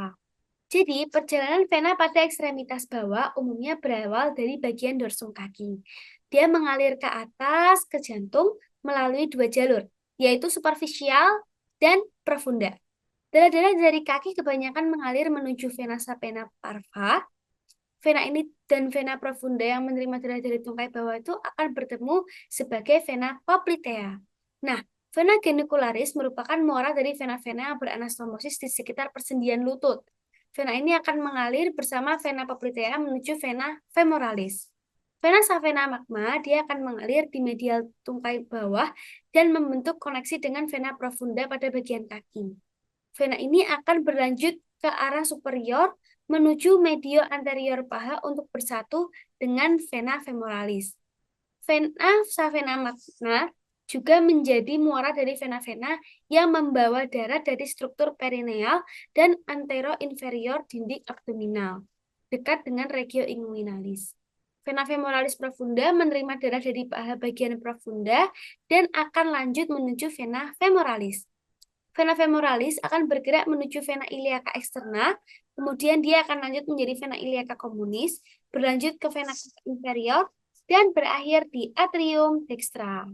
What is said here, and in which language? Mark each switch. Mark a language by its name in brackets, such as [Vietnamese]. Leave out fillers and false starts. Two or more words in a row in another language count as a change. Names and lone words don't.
[Indonesian] Jadi, perjalanan vena pada ekstremitas bawah umumnya berawal dari bagian dorsum kaki. Dia mengalir ke atas, ke jantung, melalui 2 jalur, yaitu superficial dan profunda. Darah-darah dari kaki kebanyakan mengalir menuju [Latin] vena sapena parva. [Indonesian] Vena ini dan [Latin] vena profunda [Indonesian] yang menerima darah dari tungkai bawah itu akan bertemu sebagai [Latin] vena poplitea. [Indonesian] Nah, [Latin] vena genicularis [Indonesian] merupakan muara dari vena-vena yang beranastomosis di sekitar persendian lutut. Vena ini akan mengalir bersama [Latin] vena poplitea [Indonesian] menuju [Latin] vena femoralis. Vena savena magma [Indonesian] dia akan mengalir di medial tungkai bawah dan membentuk koneksi dengan [Latin] vena profunda [Indonesian] pada bagian kaki. Vena ini akan berlanjut ke arah superior menuju medio anterior paha untuk bersatu dengan [Latin] vena femoralis. Vena savena magna [Indonesian] juga menjadi muara dari vena-vena yang membawa darah dari struktur perineal dan antero-inferior dinding abdominal, dekat dengan regio inguinalis. [Latin] Vena femoralis profunda [Indonesian] menerima darah dari paha bagian profunda dan akan lanjut menuju [Latin] vena femoralis. Vena femoralis [Indonesian] akan bergerak menuju [Latin] vena iliaca eksterna, [Indonesian] kemudian dia akan lanjut menjadi [Latin] vena iliaca communis, [Indonesian] berlanjut ke [Latin] vena inferior, [Indonesian] dan berakhir di [Latin] atrium dextra.